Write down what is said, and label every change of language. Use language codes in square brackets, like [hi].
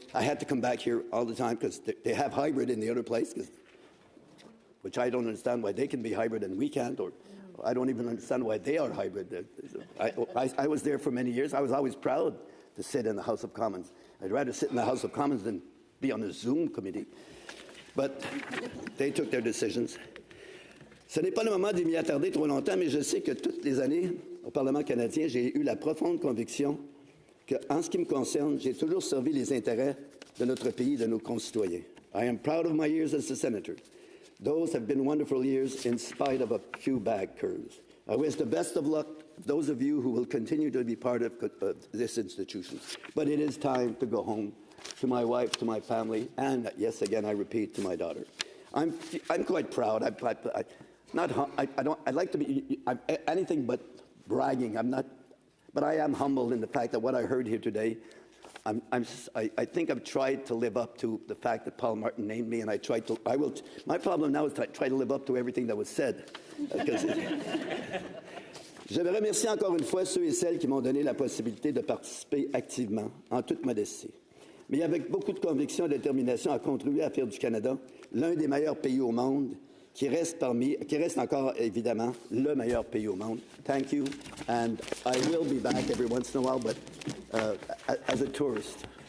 [en] I had to come back here all the time because they have hybrid in the other place, which I don't understand why they can be hybrid and we can't, or I don't even understand why they are hybrid. I was there for many years. I was always proud to sit in the House of Commons. I'd rather sit in the House of Commons than be on a Zoom committee. But they took their decisions. [fr] Ce n'est pas le moment de m'y attarder trop longtemps, mais je sais que toutes les années au Parlement canadien, j'ai eu la profonde conviction qu'en ce qui me concerne, j'ai toujours servi les intérêts de notre pays, de nos concitoyens. [en] I am proud of my years as a senator. Those have been wonderful years in spite of a few bad curves. I wish the best of luck to those of you who will continue to be part of this institution. But it is time to go home to my wife, to my family, and yes, again, I repeat, to my daughter. I'm quite proud. I like to be anything but bragging. I'm not. But I am humbled in the fact that what I heard here today, I think I've tried to live up to the fact that Paul Martin named me, and my problem now is to try to live up to everything that was said. [fr] Je veux remercier encore une fois ceux et celles qui m'ont donné la possibilité de participer activement, en toute modestie, mais avec beaucoup de conviction et de détermination à contribuer à faire du Canada l'un des meilleurs pays au monde, qui reste encore évidemment le meilleur pays au monde. [en] Thank you, and I will be back every once in a while, but as a tourist.